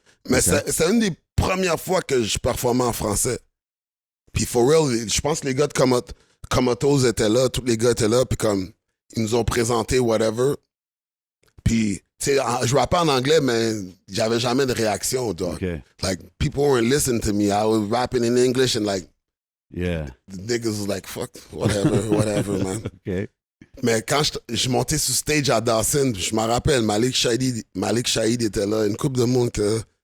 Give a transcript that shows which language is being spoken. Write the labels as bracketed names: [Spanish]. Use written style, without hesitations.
[French] Mais c'est une des premières fois que je performais en français. Puis, [English] for real, [French] je pense que les gars de Comatose étaient là, tous les gars étaient là, puis comme, ils nous ont présenté whatever. Puis, Tu sais, je rappais en anglais, mais j'avais jamais de réaction, dog. [English] Okay. Like, people weren't listening to me. I was rapping in English and like, Yeah. the niggas was like, fuck, whatever, man. Okay. [French] Mais quand je montais sur stage à Dawson, je me rappelle, Malik Shahid était là, une couple de monde que...